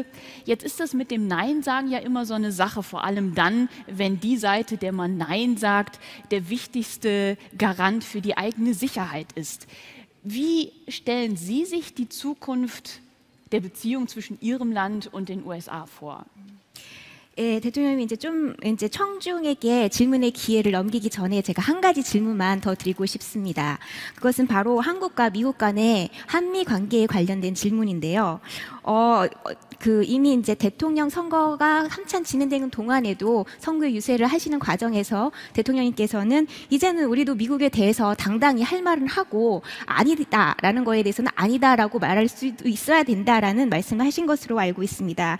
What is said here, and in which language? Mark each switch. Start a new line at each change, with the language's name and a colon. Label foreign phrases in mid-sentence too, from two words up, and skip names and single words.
German: Jetzt ist das mit dem Nein-Sagen ja immer so eine Sache, vor allem dann, wenn die Seite, der man Nein sagt, der wichtigste Garant für die eigene Sicherheit ist. Wie stellen Sie sich die Zukunft der Beziehung zwischen Ihrem Land und den USA vor?
Korean: 대통령님이 이제 청중에게 질문의 기회를 넘기기 전에 제가 한 가지 질문만 더 드리고 싶습니다. 그것은 바로 한국과 미국 간의 한미 관계에 관련된 질문인데요. 그 이미 이제 대통령 선거가 한참 진행되는 동안에도 선거 유세를 하시는 과정에서 대통령님께서는 이제는 우리도 미국에 대해서 당당히 할 말은 하고 아니다라는 거에 대해서는 아니다라고 말할 수도 있어야 된다라는 말씀을 하신 것으로 알고 있습니다.